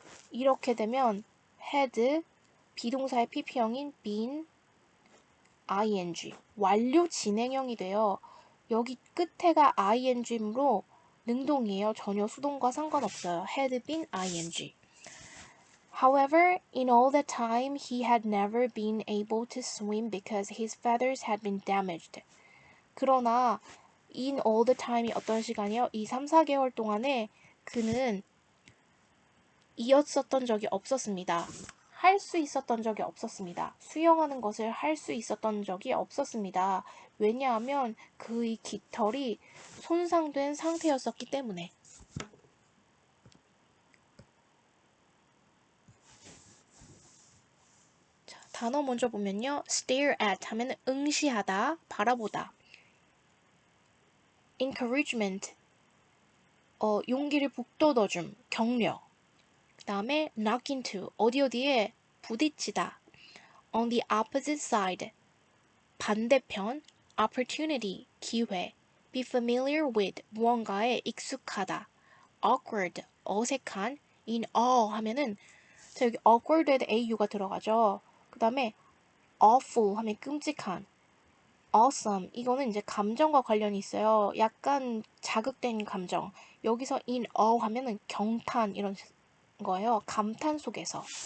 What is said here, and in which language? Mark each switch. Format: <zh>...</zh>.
<ko>이렇게 되면 had, 비동사의 pp형인 been, ing, 완료 진행형이 돼요. 여기 끝에가 ing이므로 능동이에요. 전혀 수동과 상관없어요.</ko> <en>had been ing. However, in all that time, he had never been able to swim because his feathers had been damaged.</en> <ko>그러나</ko> <en>in all the time</en> <ko>이 어떤 시간이요? 이 3, 4개월 동안에 그는 이었었던 적이 없었습니다. 할 수 있었던 적이 없었습니다. 수영하는 것을 할 수 있었던 적이 없었습니다. 왜냐하면 그의 깃털이 손상된 상태였었기 때문에. 자, 단어 먼저 보면요. stare at 하면 응시하다, 바라보다. encouragement, 용기를 북돋워줌, 격려. 그 다음에 knock into, 어디에 부딪히다. On the opposite side, 반대편, opportunity, 기회. Be familiar with, 무언가에 익숙하다. awkward, 어색한. in awe 하면은, 자, 여기 awkward에도 au가 들어가죠. 그 다음에 awful 하면 끔찍한. awesome, 이거는 이제 감정과 관련이 있어요. 약간 자극된 감정. 여기서 in awe 하면은 경탄 이런 거예요. 감탄 속에서.</ko>